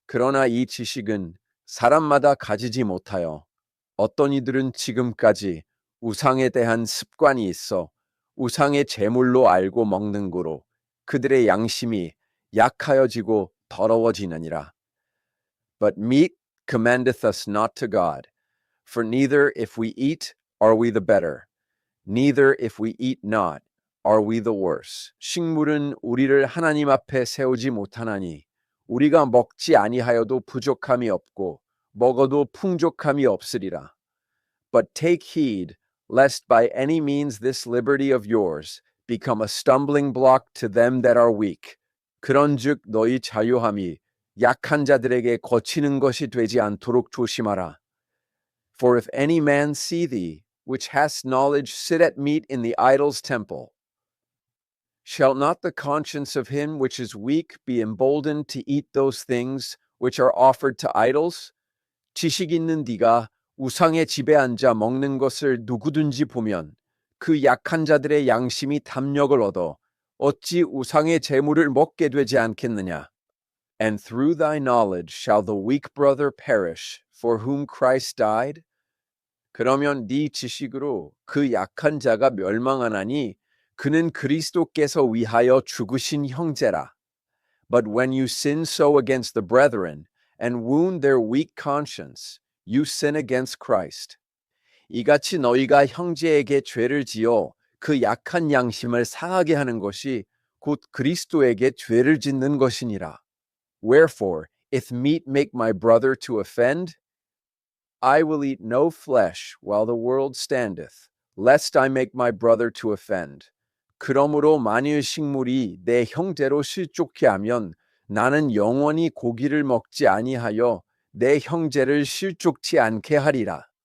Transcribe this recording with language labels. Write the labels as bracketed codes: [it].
[ko] 그러나 이 지식은 사람마다 가지지 못하여 어떤 이들은 지금까지 우상에 대한 습관이 있어 우상의 제물로 알고 먹는 고로 그들의 양심이 약하여지고 더러워지느니라. [en] But meat commendeth us not to God, for neither if we eat are we the better, neither if we eat not are we the worse. [ko] 식물은 우리를 하나님 앞에 세우지 못하나니 우리가 먹지 아니하여도 부족함이 없고 먹어도 풍족함이 없으리라. [en] But take heed, lest by any means this liberty of yours become a stumbling block to them that are weak. [ko] 그런즉 너희 자유함이 약한 자들에게 거치는 것이 되지 않도록 조심하라. [en] For if any man see thee, which hast knowledge, sit at meat in the idol's temple, shall not the conscience of him which is weak be emboldened to eat those things which are offered to idols? [ko] 지식 있는 네가 우상의 집에 앉아 먹는 것을 누구든지 보면 그 약한 자들의 양심이 담력을 얻어 어찌 우상의 제물을 먹게 되지 않겠느냐? [en] And through thy knowledge shall the weak brother perish, for whom Christ died? [ko] 그러면 네 지식으로 그 약한 자가 멸망하나니 그는 그리스도께서 위하여 죽으신 형제라. [en] But when you sin so against the brethren and wound their weak conscience, you sin against Christ. [ko] 이같이 너희가 형제에게 죄를 지어 그 약한 양심을 상하게 하는 것이 곧 그리스도에게 죄를 짓는 것이니라. [en] Wherefore, if meat make my brother to offend, I will eat no flesh while the world standeth, lest I make my brother to offend. [ko] 그러므로 만일 식물이 내 형제로 실족케 하면 나는 영원히 고기를 먹지 아니하여 내 형제를 실족치 않게 하리라.